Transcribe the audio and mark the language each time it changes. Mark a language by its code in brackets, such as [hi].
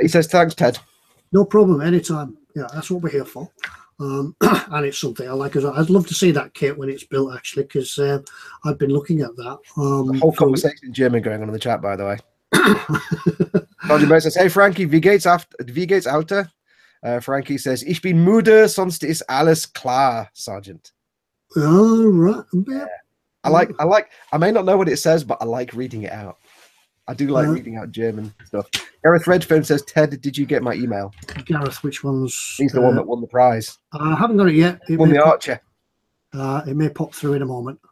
[en] He says, "Thanks, Ted." No problem. Anytime. Yeah, that's what we're here for. And it's something I like. I'd love to see that kit when it's built, actually, because I've been looking at that. The whole conversation in German going on in the chat, by the way. Roger says, "Hey Frankie, [de] wie geht's Alter?" Frankie says, "Ich bin müde, sonst ist alles klar, Sergeant." [en] All right. Yeah. I may not know what it says, but I like reading it out. I do like reading out German stuff. Gareth Redfern says, "Ted, did you get my email?" Gareth, which one's? He's the one that won the prize. I haven't got it yet. It won the Archer. It may pop through in a moment.